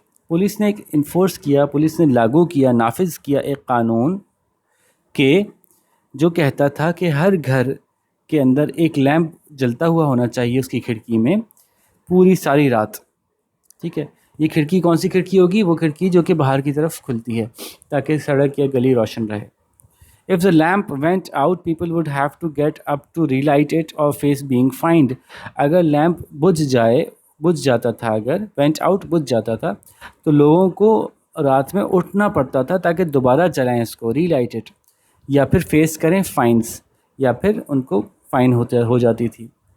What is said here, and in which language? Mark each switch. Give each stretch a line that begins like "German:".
Hindi: Police ने लागू किया, नाफिज किया एक कानून के जो कहता था कि हर घर के अंदर एक लैंप जलता हुआ होना चाहिए उसकी खिड़की में पूरी सारी रात. ठीक है, ये खिड़की कौन सी खिड़की होगी? वो खिड़की जो कि बाहर की तरफ खुलती है ताकि सड़क या गली रोशन रहे.
English: If the lamp went out, people would have to get up to relight it or face being fined.
Hindi: अगर लैंप बुझ जाता था, अगर
English: went out
Hindi: बुझ जाता था तो लोगों को रात में उठना पड़ता था ताकि दोबारा जलाएं इसको,
English: relight it,
Hindi: या फिर फेस करें फाइन्स, या फिर उनको फाइन हो जाती थी.